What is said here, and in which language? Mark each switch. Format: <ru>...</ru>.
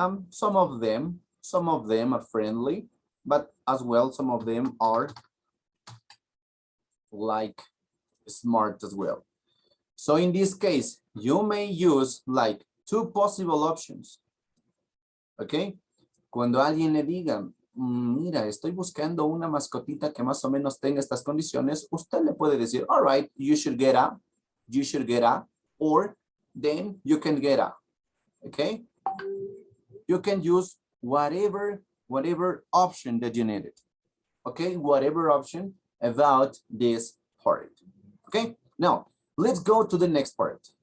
<en>Some of them are friendly, but as well, some of them are like smart as well. So in this case, you may use like two possible options. Okay.</en> <es>Cuando alguien le diga, mira, estoy buscando una mascotita que más o menos tenga estas condiciones, usted le puede decir,</es> <en>all right, you should get a, or then you can get a. Okay. You can use whatever option that you needed. Okay, whatever option about this part. Okay, now let's go to the next part.</en>